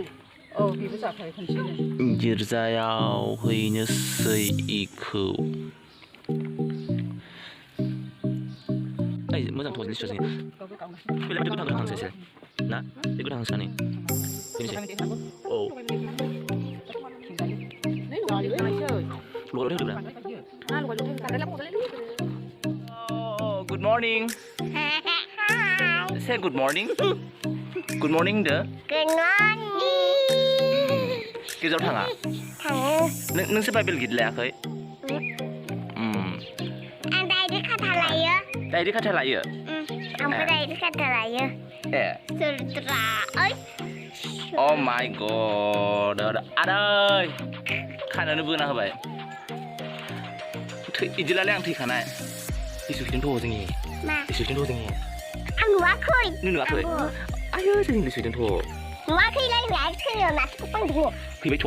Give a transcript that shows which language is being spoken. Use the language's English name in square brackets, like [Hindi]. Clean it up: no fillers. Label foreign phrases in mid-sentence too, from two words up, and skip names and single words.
[Bodo] गिर्जायाव हैनोसै इखौ मोजांथ' लिस्ट जोंनि फैलाय बेखौ थांसै एसे ना बेखौ थांसै औ [English] Good morning. Say good morning. Good morning deh. Good morning. [Bodo] गिर्जायाव थाङा? थाङो। नोंसो बाइबेल गित लायाखै? आं डायरि खाथा लायो। डायरि खाथा लायो? आंबो डायरि खाथा लायो। सुरद्रा ओइ। [English] Oh my god. [Bodo] आदै खानानो बोना होबाय। इदिलाय आं थैखानाय। इसुखिन थ' जोंनि। मा? इसुखिन थ' जोंनि। आं नुवाखै। नों नुवाखै? आयौ जोंनि इसुखिन थ'। नुवाखैलाय थैयो नासो पांदो। फैबायथ'।